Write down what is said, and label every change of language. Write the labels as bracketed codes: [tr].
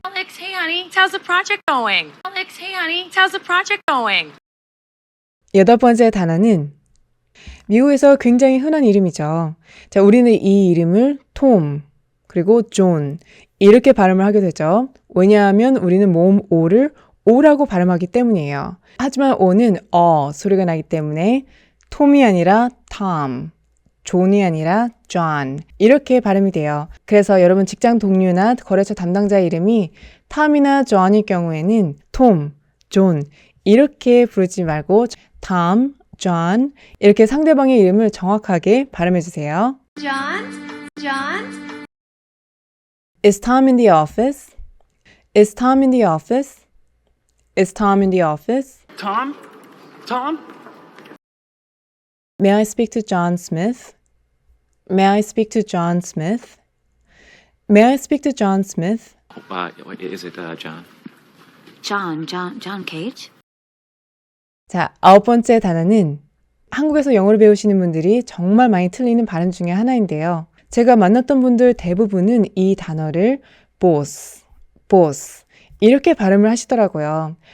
[en] Alex, hey honey, how's the project going? Alex, hey honey, how's the project going? [ko] 여덟 번째 단어는 미국에서 굉장히 흔한 이름이죠. 자, 우리는 이 이름을 톰, 그리고 존 이렇게 발음을 하게 되죠. 왜냐하면 우리는 모음 O를 O라고 발음하기 때문이에요. 하지만 O는 소리가 나기 때문에 톰이 아니라 톰, 존이 아니라 존 이렇게 발음이 돼요. 그래서 여러분 직장 동료나 거래처 담당자 이름이 톰이나 존일 경우에는 톰, 존 이렇게 부르지 말고 톰, 존 이렇게 상대방의 이름을 정확하게 발음해 주세요. [en] John? Is Tom in the office? Is Tom in the office? Is Tom in the office? Tom? Tom? May I speak to John Smith? May I speak to John Smith? May I speak to John Smith? Is it John? John Cage? [ko] 자, 아홉 번째 단어는 한국에서 영어를 배우시는 분들이 정말 많이 틀리는 발음 중에 하나인데요. 제가 만났던 분들 대부분은 이 단어를 boss 이렇게 발음을 하시더라고요.